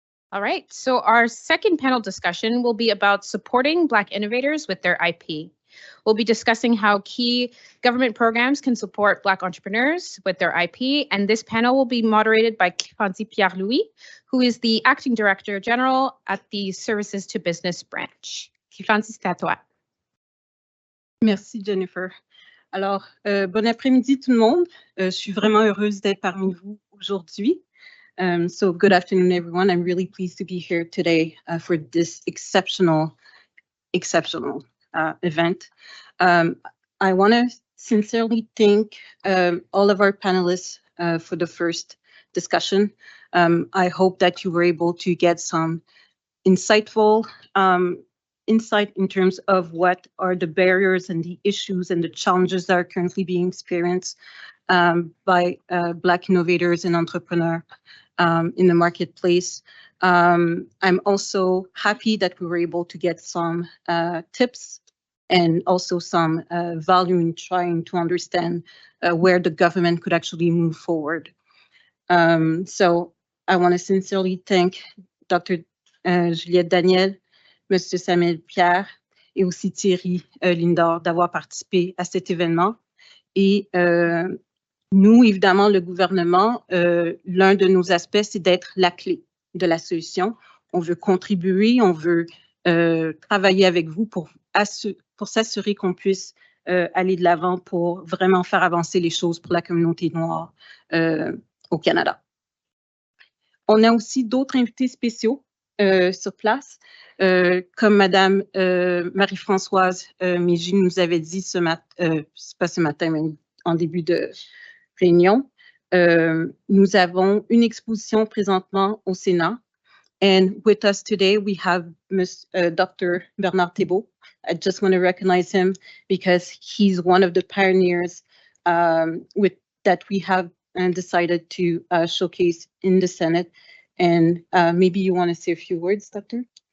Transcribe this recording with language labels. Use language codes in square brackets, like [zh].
[en] All right, so our second panel discussion will be about supporting Black innovators with their IP. We'll be discussing how key government programs can support Black entrepreneurs with their IP, and this panel will be moderated by Francie Pierre-Louis, who is the Acting Director General at the Services to Business branch. [fr] Francie, c'est à toi. Merci, Jennifer. Alors, bon après-midi tout le monde. Je suis vraiment heureuse d'être parmi vous aujourd'hui. [en] So good afternoon, everyone. I'm really pleased to be here today for this exceptional event. I want to sincerely thank all of our panelists for the first discussion. I hope that you were able to get some insightful insight in terms of what are the barriers and the issues and the challenges that are currently being experienced by Black innovators and entrepreneurs in the marketplace. I'm also happy that we were able to get some tips and also some value in trying to understand where the government could actually move forward. So I want to sincerely thank Dr. [fr] Juliette Daniel, Monsieur Samuel Pierre et aussi Thierry Lindor d'avoir participé à cet événement. Et nous, évidemment, le gouvernement, l'un de nos aspects, c'est d'être la clé de la solution. On veut contribuer, on veut travailler avec vous pour s'assurer qu'on puisse aller de l'avant pour vraiment faire avancer les choses pour la communauté noire au Canada. On a aussi d'autres invités spéciaux sur place, comme Madame Marie-Françoise Mégy nous avait dit pas ce matin, mais en début de réunion. Nous avons une exposition présentement au Sénat. [en] And with us today, we have Dr. Bernard Thébault. I just want to recognize him because he's one of the pioneers that we have decided to showcase in the Senate. And maybe you want to say a few words, Doctor?